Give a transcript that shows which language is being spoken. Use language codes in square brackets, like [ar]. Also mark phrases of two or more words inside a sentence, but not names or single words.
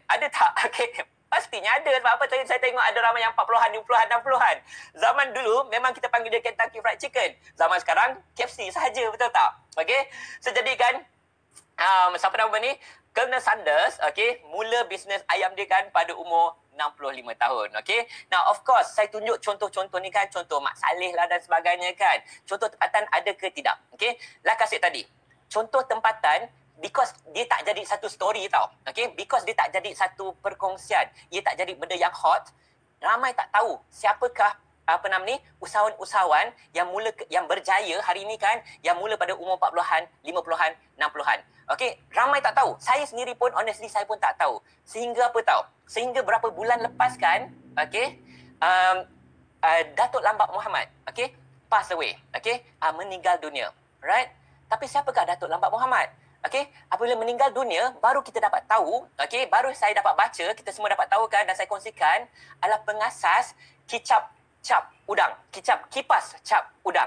[ms] Ada tak? Okey. Pastinya ada. Sebab apa tadi saya tengok ada ramai yang 40-an, 50-an, 60-an. Zaman dulu memang kita panggil dia Kentucky Fried Chicken. Zaman sekarang KFC sahaja, betul tak? Okey. So jadi kan siapa nama ni? Colonel Sanders, okey, mula bisnes ayam dia kan pada umur 65 tahun. Okey. [en] Now of course [ms] saya tunjuk contoh-contoh ni kan, contoh Mak Saleh lah dan sebagainya kan. Contoh tempatan ada ke tidak? Okey. [en] Like I said [ms] tadi, contoh tempatan because dia tak jadi satu story tau. Okay? Because dia tak jadi satu perkongsian. Ia tak jadi benda yang hot. Ramai tak tahu siapakah usahawan-usahawan yang berjaya hari ini kan, yang mula pada umur 40-an, 50-an, 60-an. Okay? Ramai tak tahu. Saya sendiri pun, honestly, saya pun tak tahu. Sehingga apa tahu? Sehingga berapa bulan lepas kan, okay, Datuk Lambak Muhammad, [en] okay, pass away. [ms] Okay? Meninggal dunia. Right? Tapi siapakah Datuk Lambak Muhammad? Okey, apabila meninggal dunia, baru kita dapat tahu, okey, baru saya dapat baca, kita semua dapat tahu kan dan saya kongsikan adalah pengasas kicap cap udang, kipas cap udang.